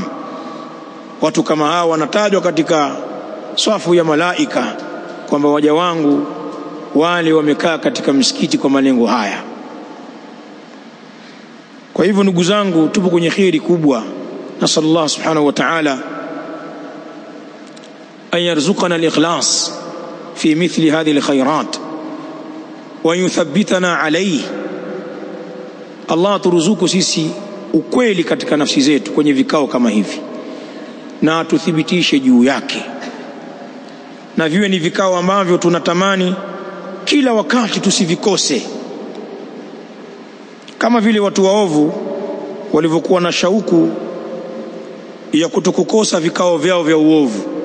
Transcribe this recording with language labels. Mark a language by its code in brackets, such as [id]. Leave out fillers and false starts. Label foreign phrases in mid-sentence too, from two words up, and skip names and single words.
[sw] Watu kama hao wanatajwa katika swafu ya malaika kwamba waja wangu wale wamekaa katika msikiti kwa malengo haya. Kwa hivyo ndugu zangu, tupo kwenye kheri kubwa. [ar] نسأل الله سبحانه وتعالى أن يرزقنا الإخلاص في مثل هذه الخيرات ويثبتنا عليه. [sw] Allah turuzuku sisi ukweli katika nafsi zetu kwenye vikao kama hivi, na tuthibitishe juu yake, na viwe ni vikao ambavyo tunatamani kila wakati tusivikose, kama vile watu waovu walivyokuwa na shauku ya kutokukosa vikao vyao vya uovu.